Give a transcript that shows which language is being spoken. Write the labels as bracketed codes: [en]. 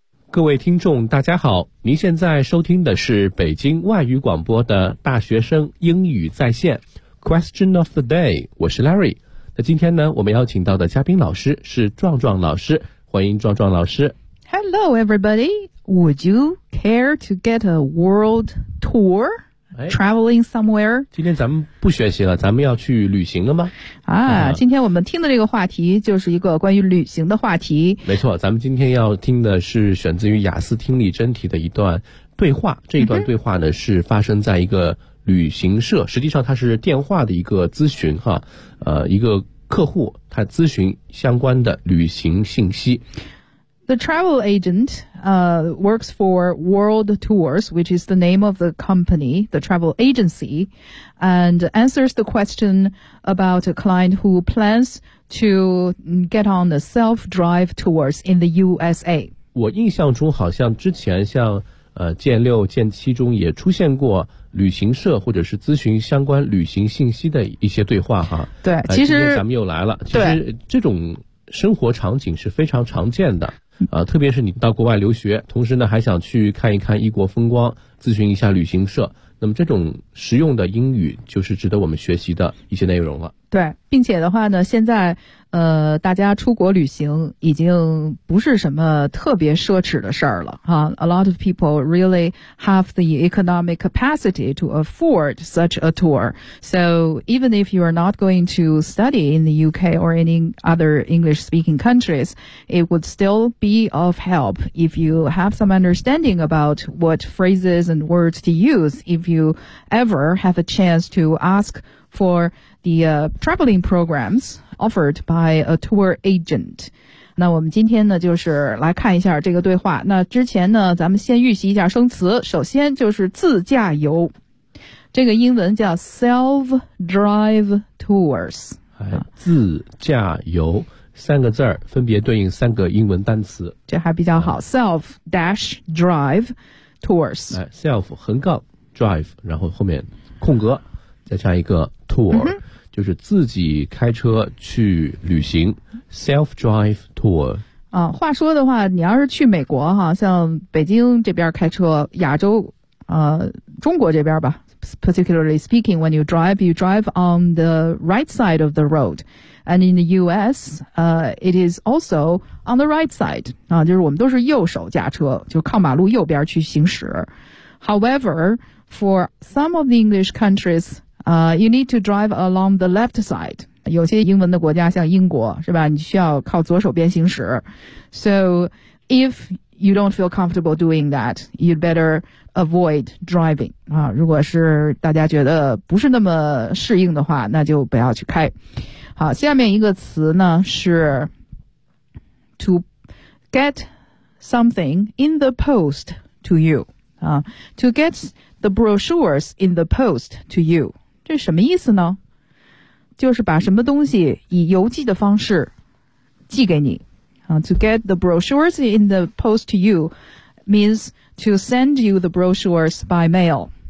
[zh] 各位听众大家好，您现在收听的是北京外语广播的大学生英语在线 Question of the day， 我是 Larry。那今天呢，我们邀请到的嘉宾老师是壮壮老师，欢迎壮壮老师。 [en] Hello everybody, would you care to get a world tour? Traveling somewhere? [zh] 今天咱们不学习了，咱们要去旅行了吗？今天我们听的这个话题就是一个关于旅行的话题。没错，咱们今天要听的是选自于雅思听力真题的一段对话。这一段对话呢，是发生在一个旅行社，实际上它是电话的一个咨询哈，一个客户他咨询相关的旅行信息。 [en] The travel agent, works for World Tours, which is the name of the company, the travel agency, and answers the question about a client who plans to get on the self-drive tours in the USA. [zh] 我印象中好像之前像剑六剑七中也出现过旅行社或者是咨询相关旅行信息的一些对话哈。对，其实今天咱们又来了。其实这种生活场景是非常常见的。特别是你到国外留学，同时呢还想去看一看异国风光，咨询一下旅行社，那么这种实用的英语就是值得我们学习的一些内容了。对，并且的话呢，现在大家出国旅行已经不是什么特别奢侈的事儿了哈。 [en] A lot of people really have the economic capacity to afford such a tour. So even if you are not going to study in the UK or any other English speaking countries, it would still be of help if you have some understanding about what phrases and words to use if you ever have a chance to ask for the traveling programs offered by a tour agent. [zh] 那我们今天呢就是来看一下这个对话。那之前呢咱们先预习一下生词。首先就是自驾游，这个英文叫 self-drive tours。自驾游三个字儿分别对应三个英文单词。这还比较好， self-drive tours。 self 横杠 drive， 然后后面空格再加一个 tour，就是自己开车去旅行 self-drive tour。话说的话，你要是去美国哈，像北京这边开车，亚洲中国这边吧， [en] particularly speaking, when you drive on the right side of the road. And in the US, it is also on the right side. [zh] 就是我们都是右手驾车，就靠马路右边去行驶。 [en] However, for some of the English countries,you need to drive along the left side. [zh] 有些英文的国家像英国是吧，你需要靠左手边行驶。 [en] So if you don't feel comfortable doing that, you'd better avoid driving. [zh] 如果是大家觉得不是那么适应的话，那就不要去开。好，下面一个词呢是 [en] to get something in the post to you. To get the brochures in the post to you. [zh] 这什么意思呢？就是把什么东西以邮寄的方式寄给你。 [en] To get the brochures in the post to you means to send you the brochures by mail.